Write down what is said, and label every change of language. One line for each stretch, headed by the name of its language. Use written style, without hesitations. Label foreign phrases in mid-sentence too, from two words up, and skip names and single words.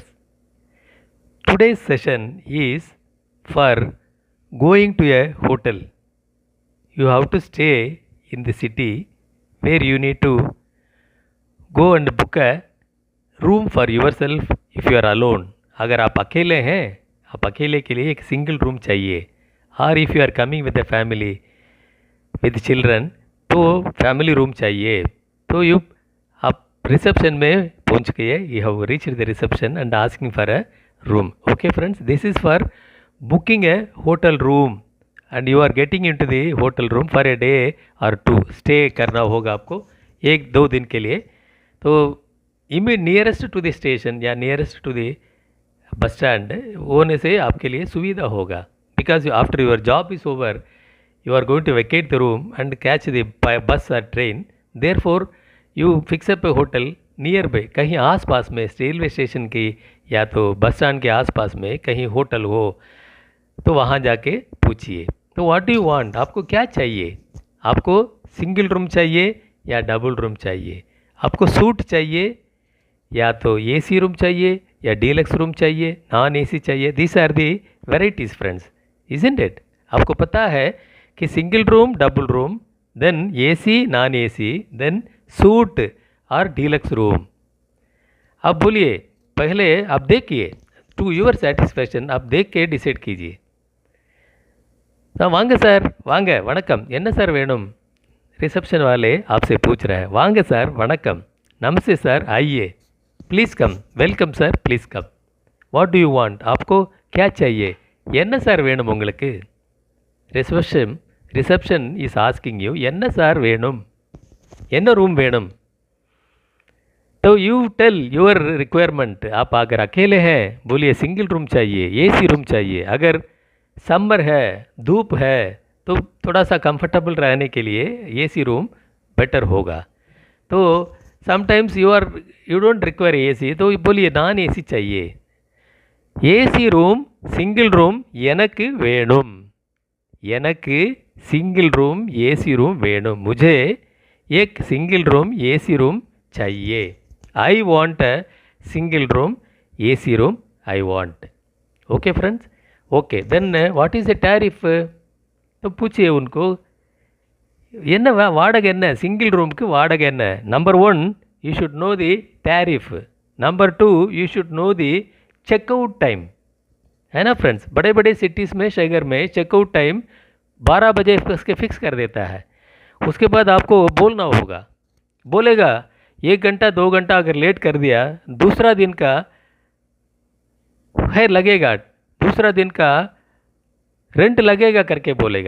English: Today's session is for going to a hotel. You have to stay in the city where you need to go and book a room for yourself if you are alone.
Hindi: अगर आप अकेले हैं, आप अकेले के लिए एक सिंगल रूम चाहिए.
English: और if you are coming with a family with children तो family room चाहिए.
Hindi: तो यू आप रिसेप्शन में पहुंच गए.
English: you have reached the reception and asking for a room. okay friends, this is for booking a hotel room and you are getting into the hotel room for a day or two.
Hindi: स्टे करना होगा आपको 1-2 दिन के लिए. तो
English: nearest to the station
Hindi: या
English: nearest to the bus stand
Hindi: होने से आपके लिए सुविधा होगा.
English: because after your job is over you are going to vacate the room and catch the bus or train. Therefore you fix up a hotel nearby.
Hindi: कहीं आस पास में रेलवे स्टेशन की या तो बस स्टैंड के आस पास में कहीं होटल हो तो वहाँ जाके पूछिए. तो
English: what do you want,
Hindi: आपको क्या चाहिए? आपको सिंगल रूम चाहिए या डबल रूम चाहिए? आपको सूट चाहिए या तो
English: AC room
Hindi: चाहिए या
English: deluxe room
Hindi: चाहिए,
English: non AC
Hindi: चाहिए?
English: this are the varieties friends, isn't it?
Hindi: आपको पता है कि
English: single room, double room, then AC, non AC, then suite
Hindi: और
English: deluxe room.
Hindi: अब बोलिए, पहले आप देखिए,
English: to your satisfaction
Hindi: आप देख के डिसाइड कीजिए.
Tamil: வாங்க சார், வாங்க வணக்கம், என்ன சார் வேணும்?
Hindi: रिसेप्शन वाले आपसे पूछ रहे हैं.
Tamil: வாங்க சார், வணக்கம்,
Hindi: नमस्ते सर, आइए,
English: please come, welcome sir, please come. what do you want,
Hindi: आपको क्या चाहिए?
Tamil: என்ன சார் வேணும் உங்களுக்கு?
English: reception is asking you,
Tamil: என்ன சார் வேணும், என்ன रूम வேணும்?
English: तो you tell your requirement.
Hindi: आप अगर अकेले हैं बोलिए
English: single room
Hindi: चाहिए,
English: AC room
Hindi: चाहिए. अगर समर है, धूप है तो थोड़ा सा कंफर्टेबल रहने के लिए
English: AC room better
Hindi: होगा.
English: तो sometimes you don't require AC
Hindi: तो बोलिए
English: non AC चाहिए. AC room, single room
Tamil: எனக்கு வேணும்.
English: எனக்கு single room AC room वेणुम.
Hindi: मुझे एक
English: single room AC room
Hindi: चाहिए.
English: I want a single room AC room I want. okay friends, okay then what is the tariff?
Hindi: तो पूछिए उनको
Tamil: என்ன வாடகை என்ன, சிங்கிள் ரூமுக்கு வாடகை என்ன?
English: number 1 you should know the tariff. number 2 you should know the checkout time.
Hindi: है ना फ्रेंड्स, बड़े बड़े सिटीज़ में, शहर में
English: checkout time
Hindi: 12 बजे उसके फिक्स कर देता है. उसके बाद आपको बोलना होगा. बोलेगा 1 घंटा 2 घंटा अगर लेट कर दिया दूसरा दिन का है लगेगा, दूसरा दिन का रेंट लगेगा करके बोलेगा.